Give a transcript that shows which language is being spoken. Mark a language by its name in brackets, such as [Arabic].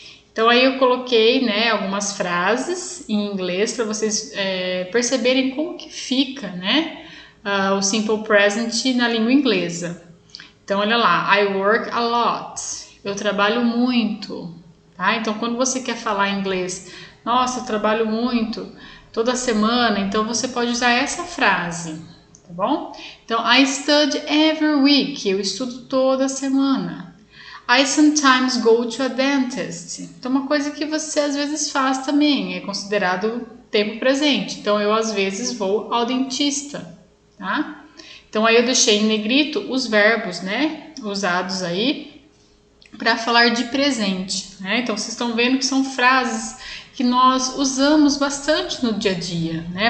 [Portuguese] Então, aí eu coloquei, né, algumas frases em inglês para vocês perceberem como que fica, né, o simple present na língua inglesa. Então, olha lá, [English] I work a lot, [Portuguese] eu trabalho muito, tá? Então, quando você quer falar inglês, nossa, eu trabalho muito, toda semana, então você pode usar essa frase. Tá bom? Então, [English] I study every week. [Portuguese] Eu estudo toda semana. [English] I sometimes go to a dentist. [Portuguese] Então, uma coisa que você às vezes faz também é considerado tempo presente. Então, eu às vezes vou ao dentista, tá? Então, aí eu deixei em negrito os verbos, né? Usados aí para falar de presente, né? Então, vocês estão vendo que são frases que nós usamos bastante no dia a dia, né?